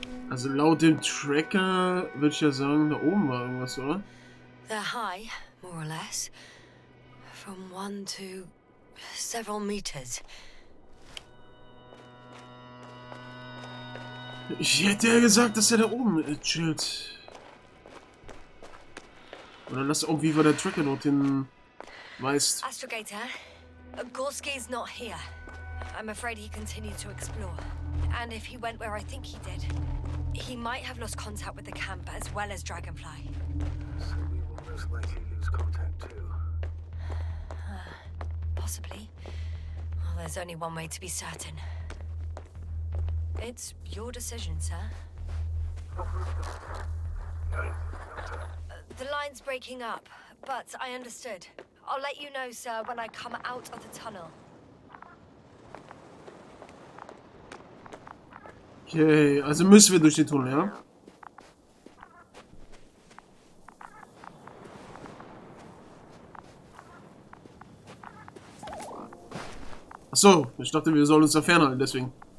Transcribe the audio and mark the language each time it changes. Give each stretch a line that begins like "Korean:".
German: Also laut dem Tracker würde ich ja sagen, da oben war irgendwas, oder?
English: They're high, more or less. From 1 to several meters.
German: Ich hätte ja gesagt, dass er da oben chillt. Oder dass irgendwie der Tracker dorthin weist.
English: Astrogator, Gorski's not here. I'm afraid he continued to explore. And if he went where I think he did, he might have lost contact with the camp as well as Dragonfly. So we will most likely lose contact too. Possibly. Well, there's only one way to be certain. It's your decision, sir. The line's breaking up, but I understood. I'll let you know, sir, when I come out of the tunnel.
German: Okay, also müssen wir durch den Tunnel, ja? Achso, ich dachte, wir sollen uns da fernhalten, deswegen.